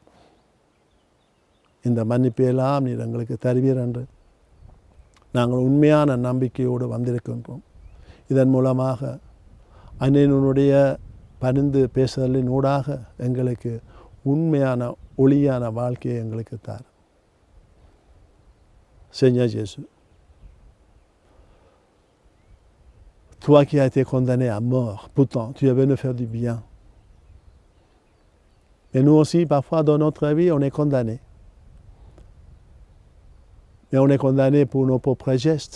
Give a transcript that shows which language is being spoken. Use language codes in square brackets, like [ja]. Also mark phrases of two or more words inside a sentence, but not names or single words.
[ta] இந்த மன்னிப்பையெல்லாம் நீர் எங்களுக்கு தருவீர் என்று நாங்கள் உண்மையான நம்பிக்கையோடு வந்திருக்கின்றோம். இதன் மூலமாக அன்னையினுடைய பணிந்து பேசுதலின் ஊடாக எங்களுக்கு உண்மையான ஒளியான வாழ்க்கையை எங்களுக்கு தார். [fr] Seigneur Jésus, toi qui as été condamné à mort, pourtant tu es venu faire du bien. Et nous aussi, parfois dans notre vie, on est condamné. Mais on est condamné pour nos propres gestes.